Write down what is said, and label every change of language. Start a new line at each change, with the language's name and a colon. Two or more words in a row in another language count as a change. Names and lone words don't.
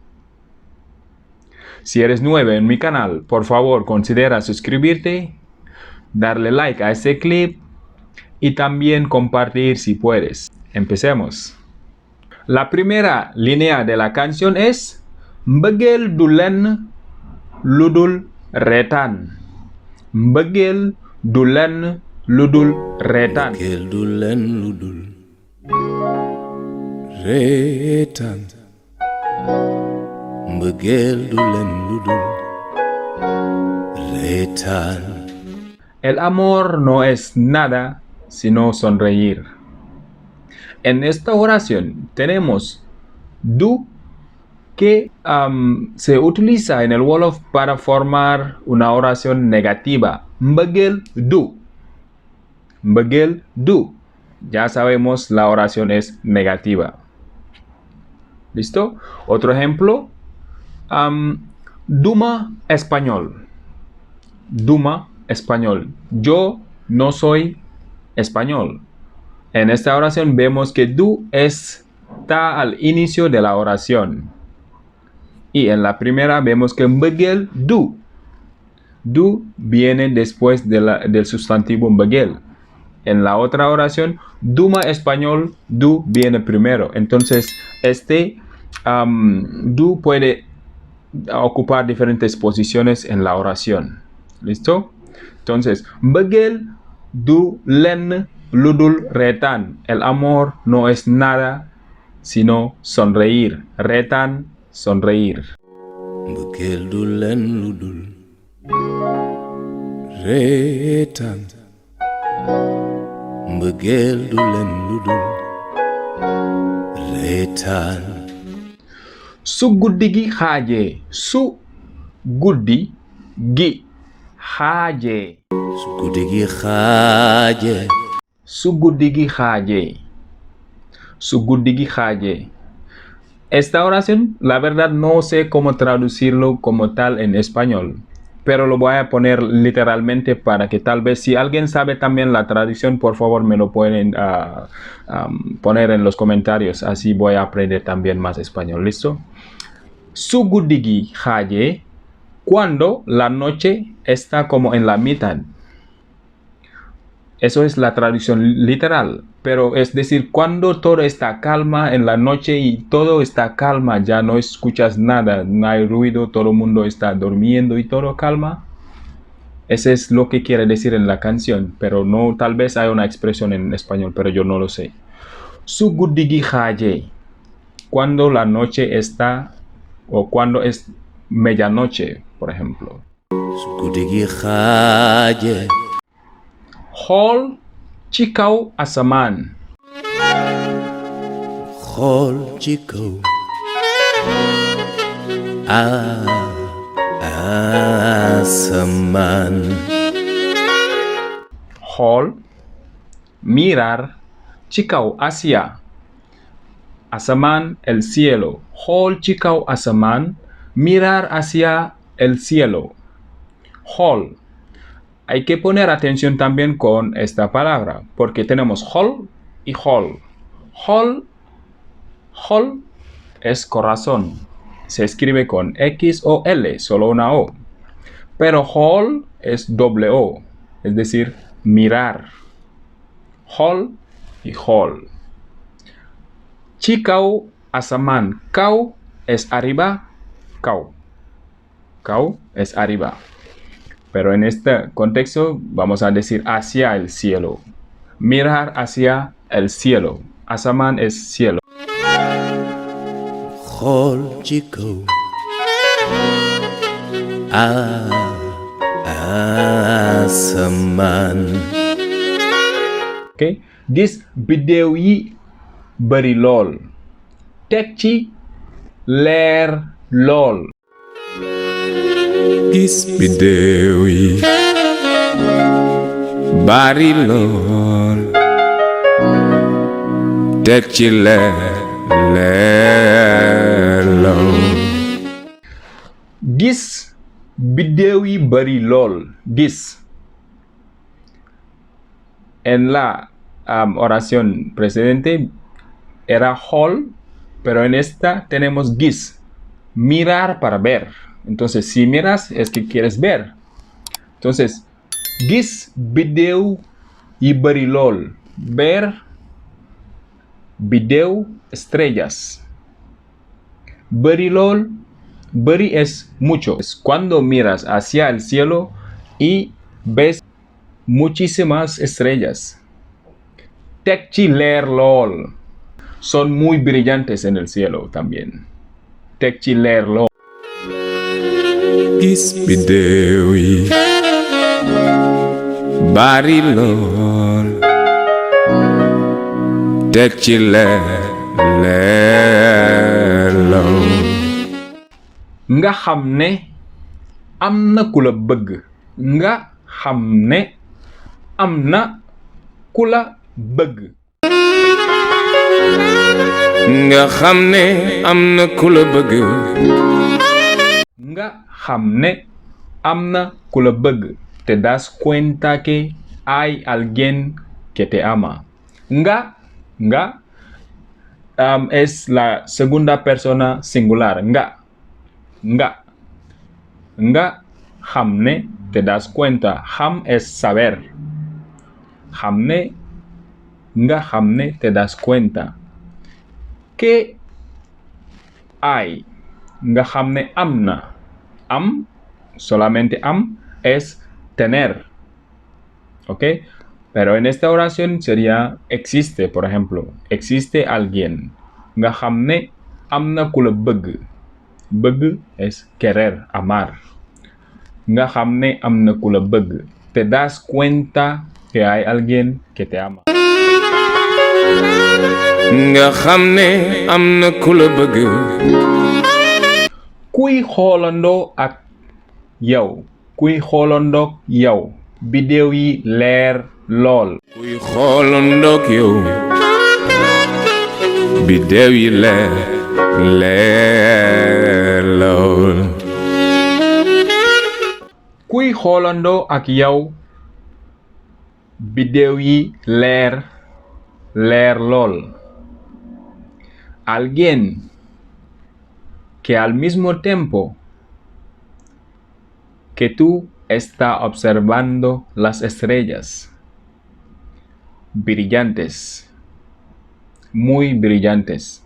Spanish: Si eres nuevo en mi canal, por favor considera suscribirte, darle like a este clip y también compartir si puedes. Empecemos. La primera línea de la canción es
Wolof: Mbëggeel du lenn lu dul reetaan. Mbëggeel du lenn lu dul reetaan. Mbëggeel du leen lu dul reetaan. Mbëggeel du leen lu dul reetaan.
Spanish: El amor no es nada sino sonreír. En esta oración tenemos du que se utiliza en el Wolof para formar una oración negativa.
Wolof: Mbëggeel du. Mbëggeel du.
Spanish: Ya sabemos la oración es negativa. ¿Listo? Otro ejemplo.
Wolof: Duma español. Duma español.
Spanish: Yo no soy español. En esta oración vemos que du está al inicio de la oración. Y en la primera vemos que mbëggeel du. Du viene después del sustantivo mbëggeel. En la otra oración,
Wolof: duma español,
Spanish: du viene primero. Entonces, du puede ocupar diferentes posiciones en la oración. ¿Listo? Entonces,
Wolof: mbëggeel du lenn lu dul reetaan.
Spanish: El amor no es nada sino sonreír. Reetaan, sonreír.
Wolof: Mbëggeel du leen lu dul reetaan. Mbëggeel du leen lu dul reetaan. Su guddi gi xaajee. Su guddi gi xaajee. Su guddi gi xaajee. Su guddi gi xaajee. Su guddi gi xaajee.
Spanish: Esta oración, la verdad, no sé cómo traducirlo como tal en español, pero lo voy a poner literalmente para que tal vez si alguien sabe también la traducción, por favor me lo pueden poner en los comentarios, así voy a aprender también más español.
Wolof: ¿Listo? Su guddi gi xaajee,
Spanish: cuando la noche está como en la mitad. Eso es la traducción literal, pero es decir, cuando todo está calma en la noche y todo está calma, ya no escuchas nada, no hay ruido, todo el mundo está durmiendo y todo calma. Eso es lo que quiere decir en la canción, pero no, tal vez hay una expresión en español, pero yo no lo sé.
Wolof: Su guddi gi xaajee,
Spanish: cuando la noche está, o cuando es medianoche, por ejemplo.
Wolof: Su guddi gi xaajee. Xool ci kaw asamaan. Xool ci kaw asamaan.
Spanish: Xool, mirar,
Wolof: ci kaw
Spanish: hacia asamaan, el cielo.
Wolof: Xool ci kaw asamaan,
Spanish: mirar hacia el cielo. Xool. Hay que poner atención también con esta palabra, porque tenemos xool y xool. Xool, xool es corazón. Se escribe con X o L, solo una O. Pero xool es doble O, es decir, mirar.
Wolof: Xool y xool. Ci kaw asamaan.
Spanish: Kaw es arriba, kaw. Kaw es arriba. pero en este contexto vamos a decir hacia el cielo. Mirar hacia el cielo. Asaman es cielo. Hol chico. Asaman.
Wolof: Okay? Gis biddew yi bari lool. Teg ci leer lool. Gis biddew yi bari lool. Teg ci leer lool. Gis biddew yi bari lool. Gis.
Spanish: En la oración precedente era hol, pero en esta tenemos gis. Mirar para ver. Entonces, si miras es que quieres ver. Entonces,
Wolof: gis biddew yi bari lool.
Spanish: Ver biddew, estrellas.
Wolof: Bari lool,
Spanish: bari es mucho. Es cuando miras hacia el cielo y ves muchísimas estrellas.
Wolof: Teg ci leer lool.
Spanish: Son muy brillantes en el cielo también.
Wolof: Teg ci leer lool. Gis biddew yi bari lool. Teg ci leer lool. Nga xam ne am na ku la bëgg. Nga xam ne am na ku la bëgg. Nga xam ne am na ku la bëgg. Nga xam ne am na ku la bëgg.
Spanish: Te das cuenta que hay alguien que te ama. Nga es la segunda persona singular.
Wolof: Nga xam ne,
Spanish: te das cuenta. Xam es saber.
Wolof: Xam ne, nga xam ne,
Spanish: te das cuenta. Que hay.
Wolof: Nga xam ne am na. Am,
Spanish: solamente am, es tener. ¿Ok? Pero en esta oración sería existe, por ejemplo. Existe alguien.
Wolof: Nga xam ne am na ku la bëgg.
Spanish: Bëgg es querer, amar.
Wolof: Nga xam ne am na ku la bëgg.
Spanish: Te das cuenta que hay alguien que te ama.
Wolof: Nga xam ne am na ku la bëgg. Kuy xoolandoo ak yow. Kuy xoolandoog yow. Biddew yi leer lool. Kuy xoolandoog yow. Biddew yi leer lool. Kuy xoolandoo ak yow. Biddew yi leer lool.
Spanish: Alguien que al mismo tiempo que tú está observando las estrellas brillantes, muy brillantes.